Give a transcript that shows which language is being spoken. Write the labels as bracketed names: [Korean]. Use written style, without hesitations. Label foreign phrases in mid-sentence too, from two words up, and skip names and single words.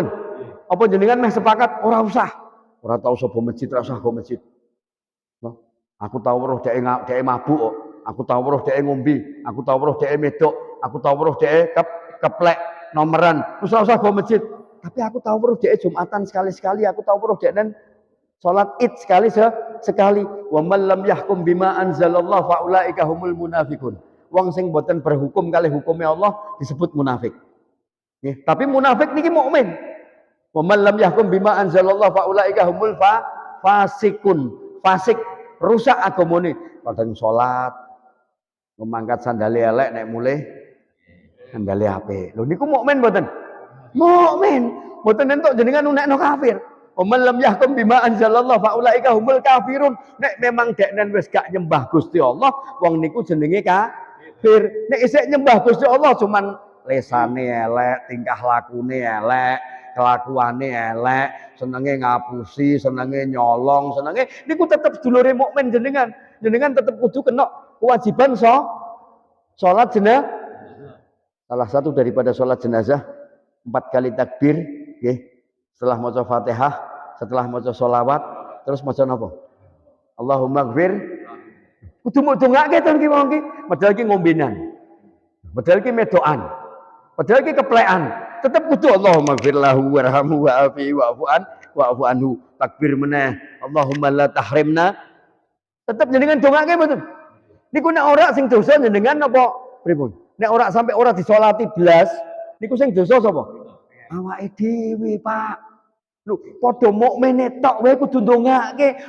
[Javanese] Apa jenengan meh sepakat ora usah. Ora tau sapa masjid, ora usah gawa masjid. No? Aku tahu weruh dhek mabuk kok. Aku tahu weruh dhek ngombe, aku tahu weruh dhek medok, aku tahu weruh dhek keplek nomeran. Terus ora usah gawa masjid. Tapi aku tahu weruh dhek Jumatan sekali-sekali, aku tahu weruh dhek salat Id sekali. [Arabic] ومن لم يحكم بما أنزل الله فأولئك هم المنافقون. [Javanese] Wong sing boten berhukum kalih hukume Allah disebut munafik. Nggih, tapi munafik niki mukmin. [Arabic] ومن لم يحكم بما أنزل الله فأولئك هم الفاسقون. [Javanese] Fasik rusak agamane. Kadang salat memangkat sandale elek nek mulih sandale apik. Lho niku mukmin mboten? Mukmin. Mboten entuk jenengan nunekno kafir. [Arabic] ومن لم يحكم بما أنزل الله فأولئك هم الكافرون. [Javanese] Nek memang deknen wis gak nyembah Gusti Allah, wong niku jenenge kafir. Nek isih nyembah Gusti Allah cuman lesane elek, tingkah lakune elek, kelakuane elek, senenge ngapusi, senenge nyolong, senenge niku tetep sedulure mukmin jenengan. Jenengan tetep kudu kena kewajiban salat jenazah. [Indonesian] Salah satu daripada [Javanese] salat jenazah 4 kali takbir, nggih. Setelah maca Fatihah, setelah maca sholawat, terus maca napa? [Arabic] اللهم اغفر. [Javanese] Kudu mau dongake to iki wong iki, padahal iki ngombenan. Padahal iki medokan. Padahal iki keplekan. Tetep kudu [Arabic] اللهم اغفر له وارحمه وعافه واعف عنه. [Javanese] Takbir meneh. [Arabic] اللهم لا تحرمنا. [Javanese] Tetep jenengan dongake mboten? Niku nek ora sing dosa jenengan napa pripun? Nek ora sampai ora disolati blas, niku sing dosa sapa? Awake dhewe, Pak. Lho, padha mukmine tok wae kudu ndongake.